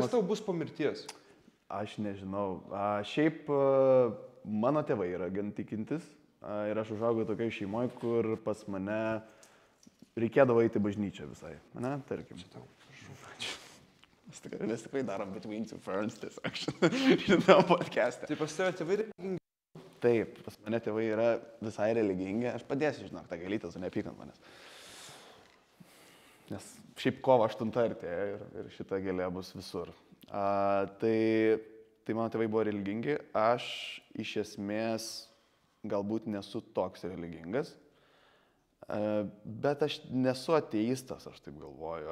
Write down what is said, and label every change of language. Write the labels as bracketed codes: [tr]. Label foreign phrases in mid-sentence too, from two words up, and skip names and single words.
[lt] Kas tau bus po mirties? Aš nežinau. Šiaip mano tėvai yra gan tikintis ir aš užaugau tokiai šeimoje, kur pas mane reikėdavo eiti bažnyčią visai. Tarkim. Mes tikrai darom between two ferns, tiesiog šitam podcast'e. Tai pas tėvai tėvai religingi? Taip, pas mane tėvai yra visai religingi. Aš padėsiu, žinok, tą gėlytę, tu nepykant manęs. Nes šiaip kovo 8 artėja ir šita gėlė bus visur. Tai mano tėvai buvo religingi, aš iš esmės galbūt nesu toks religingas, bet aš nesu ateistas, aš taip galvoju.